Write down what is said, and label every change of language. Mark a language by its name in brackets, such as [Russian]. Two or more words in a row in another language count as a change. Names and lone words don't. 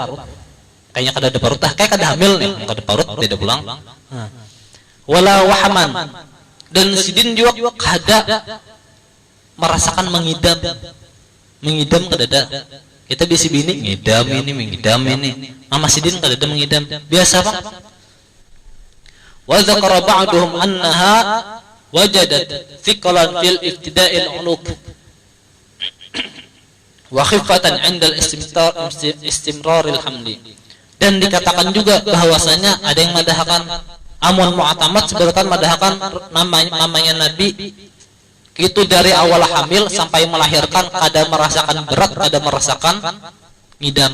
[Banjar] Kayaknya kada ada parut, kayak kada hamil nih, kada parut tidak pulang. [Arabic] ولا وحمًا. [Banjar] Dan Sidin juga kada merasakan mengidam kada ada. Kita biasa bini mengidam ini. Mama Sidin kada ada mengidam. Biasa Pak. [Arabic] وذكر بعضهم أنها وجدت ثقلا في ابتداء العلوق وخفة عند استمرار الحمل. [Banjar] Dan dikatakan juga bahwasanya ada yang madahkan amun mu'tamad sebenarnya madahkan namanya Nabi itu dari awal hamil sampai melahirkan kada merasakan berat, kada merasakan ngidam.